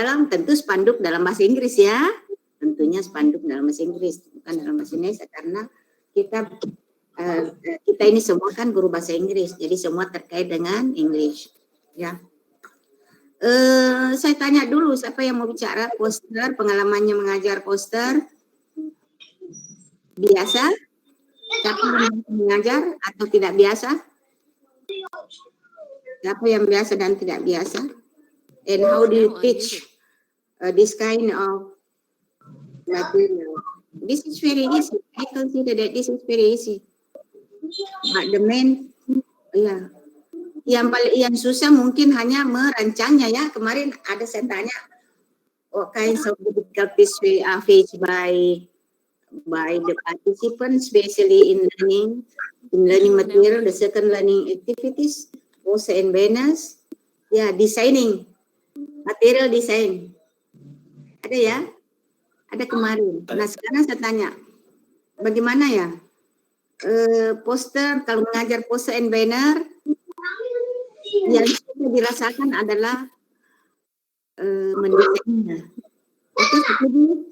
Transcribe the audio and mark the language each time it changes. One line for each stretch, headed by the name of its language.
Indonesian: Tentu spanduk dalam bahasa Inggris ya. Tentunya spanduk dalam bahasa Inggris, bukan dalam bahasa Indonesia, karena kita ini semua kan guru bahasa Inggris, jadi semua terkait dengan English. Ya. Saya tanya dulu siapa yang mau bicara poster, pengalamannya mengajar poster. Biasa? Siapa yang mengajar atau tidak biasa? Siapa yang biasa dan tidak biasa?
English: And how do you teach this kind of material? This is very easy. I consider that this is very easy. But the main, ya,
Indonesian: yang susah mungkin hanya merancangnya ya. Kemarin ada saya tanya,
English: what kinds of difficulties we are faced by the participants, especially in learning material, the second learning activities, also in Benas, ya, designing, material design.
Indonesian: Ada ya? Ada kemarin. Nah sekarang saya tanya, bagaimana ya? Poster, kalau mengajar poster and banner, yang sudah dirasakan adalah mendesainnya. Itu setuju?